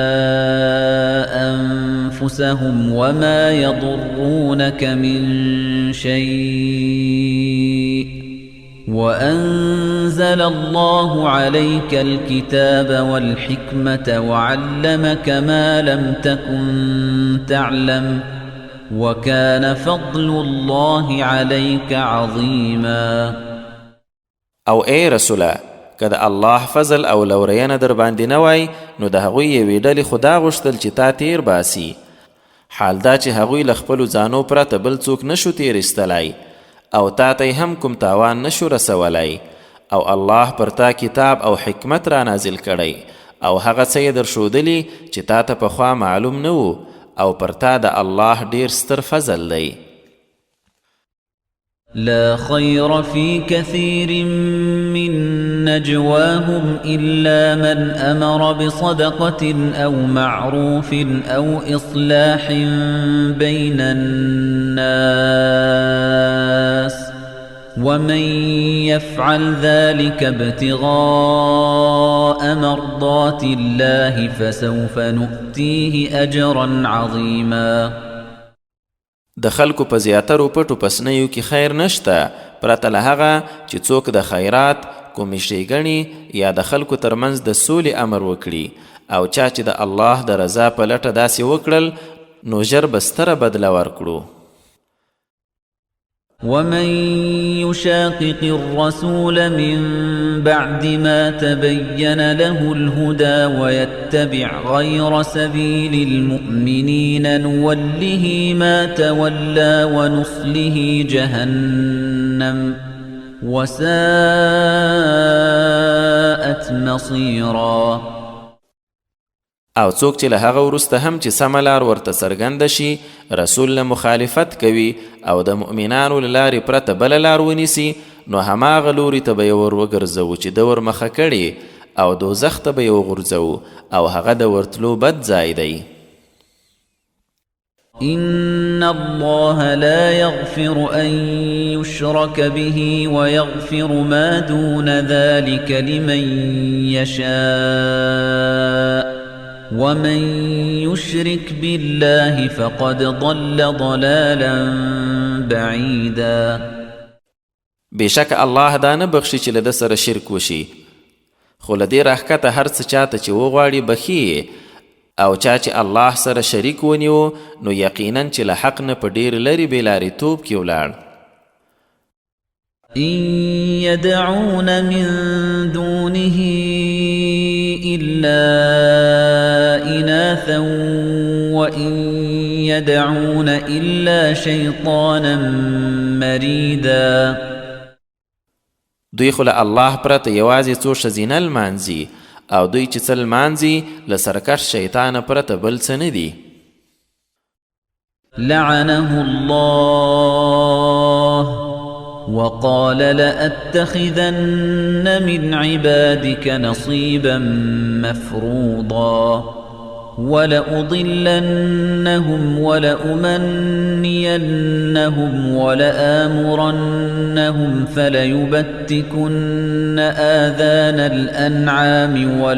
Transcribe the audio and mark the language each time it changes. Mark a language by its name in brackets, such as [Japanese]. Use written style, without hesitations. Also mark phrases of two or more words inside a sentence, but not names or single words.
[Arabic] أنفسهم وما يضرونك من شيء وأنزل الله عليك الكتاب والحكمة وعلمك ما لم تكن تعلم وكان فضل الله عليك عظيما. [Pashto] او اے رسوله که د الله فضل او لورینه در باندې نه وای نو د هغوی یوې ډلې خدا غوښتل چې تا تیر باسي. حال دا چې هغوی له خپلو ځانو پرته بل څوک نشو تیرایستلی او تا ته هم کوم تاوان نشو رسولی او الله پر تا کتاب او حکمت را نازل کړی او هغه څه یې درښودلي چې تا ته پخوا معلوم نه و او پر تا د الله ډیر ستر فضل دی. [Arabic] لا خير في كثير من نجواهم إلا من أمر بصدقة أو معروف أو إصلاح بين الناس ومن يفعل ذلك ابتغاء مرضات الله فسوف نؤتيه أجرا عظيما. [Pashto] د خلکو په زیاترو پټو پسنیو کې خیر نشته پرته له هغه چې څوک د خیرات کومې ښېګڼې یا د خلکو ترمنځ د سولې امر وکړي او چا چې د الله د رضا په لټه داسې وکړل نو ژر به ستره بدله ورکړو. [Arabic] ومن يشاقق الرسول من بعد ما تبين له الهدى ويتبع غير سبيل المؤمنين نوله ما تولى ونصله جهنم وساءت مصيرا. [Pashto] او څوک چې له هغه وروسته هم چې سمه لار ورته څرګنده شي رسول له مخالفت کوي او د مؤمنانو له لارې پرته بله لار ونیسي نو هماغه لوري ته به یې ور وګرځوو چې ده ورمخه کړي او دوزخ ته به یې وغورځوو او هغه د ورتلو بد ځای دی. [Arabic] إن الله لا يغفر أن يشرك به ويغفر ما دون ذلك لمن يشاء ومن يشرك بالله فقد ضل ضلالا بعيدا. [Pashto] بشک الله دا نه بخشي چې له ده سره شرک وشي خو له دې راښکته هر څه چاته چې وغواړي بخي او چا چې الله سره شریک ونیو نو یقینا چې له حق نه په ډېر لرې بېلارېتوب کې ولاړ. [Arabic] إن يدعون من دونه إلا إناثا وإن يدعون إلا شيطانا مريدا. [Pashto] دوی خو له الله پرته یوازې څو ښځینه لمانځي او دوی چې څه لمانځي له سرکش شیطانه پرته بل څه نه دي. [Arabic] لعنه الله وقال لأتخذن من عبادك نصيبا مفروضا ولأضلنهم ولأمنينهم ولآمرنهم فليبتكن آذان الأنعام